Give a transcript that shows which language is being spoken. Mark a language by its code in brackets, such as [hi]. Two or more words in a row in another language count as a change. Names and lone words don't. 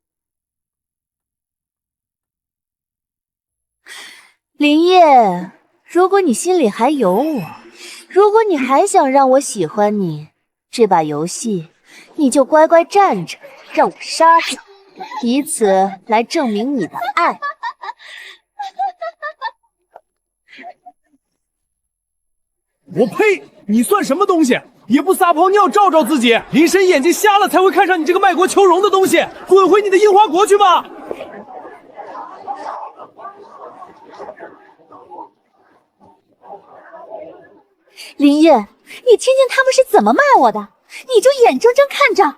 [zh] 林業，如果你心裡還有我，如果你還想讓我喜歡你，這把遊戲你就乖乖站着，讓我殺掉，以此來證明你的愛。我呸！你算什麼東西？也不撒泡尿照照自己！林神眼睛瞎了才會看上你這個賣國求榮的東西！滾回你的櫻花國去吧！林業，你聽見他們是怎麼罵我的，你就眼睜睜看着。